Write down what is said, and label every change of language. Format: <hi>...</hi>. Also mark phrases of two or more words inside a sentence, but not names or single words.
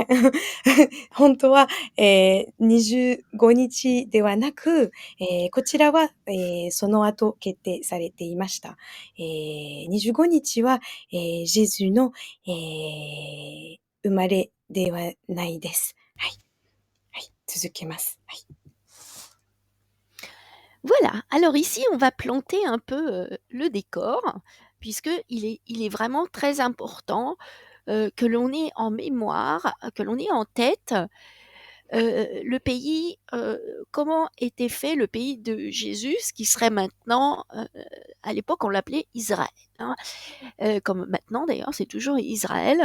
<ja>本当は、25日ではなく、こちらは、その後決定されていました。25日は、ジェジュの、生まれではないです。はい。はい、続けます。はい。</ja> <fr>voilà. Alors ici, on va planter un peu le décor, puisque il est vraiment très important que l'on ait en mémoire, que l'on ait en tête le pays, comment était fait le pays de Jésus, ce qui serait maintenant, à l'époque on l'appelait Israël, hein, comme maintenant d'ailleurs c'est toujours Israël.</fr>